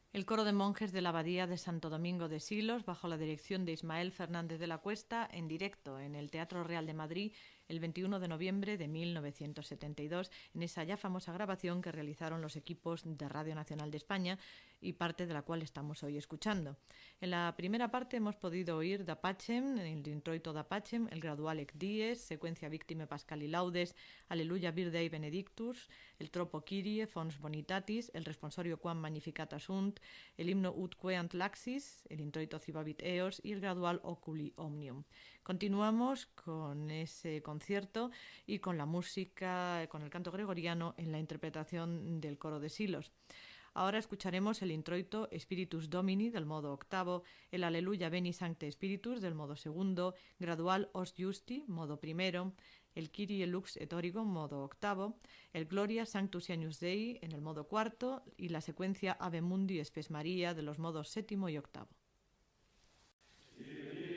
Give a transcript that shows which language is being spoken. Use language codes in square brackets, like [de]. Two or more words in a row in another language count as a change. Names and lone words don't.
[es] coro de monjes de la Abadía de Santo Domingo de Silos, bajo la dirección de Ismael Fernández de la Cuesta, en directo en el Teatro Real de Madrid el 21 de noviembre de 1972, en esa ya famosa grabación que realizaron los equipos de Radio Nacional de España y parte de la cual estamos hoy escuchando. En la primera parte hemos podido oír Da Pacem, el introito Da Pacem, el gradual Ec Dies, secuencia Victime Pascali Laudes, Alleluia Virgei Benedictus, el tropo Kyrie, Fons Bonitatis, el responsorio Quam Magnificata Sunt, el himno Ut Queant Laxis, el introito Cibavit Eos y el gradual Oculi Omnium. Continuamos con ese concierto y con la música, con el canto gregoriano en la interpretación del coro de Silos. Ahora escucharemos el introito Spiritus Domini del modo octavo, el Aleluya Veni Sancte Spiritus del modo segundo, gradual Os Justi, modo primero, el Kyrie Lux et Origo, modo octavo, el Gloria Sanctus Ianius Dei en el modo cuarto y la secuencia Ave Mundi Spes Maria de los modos séptimo y octavo.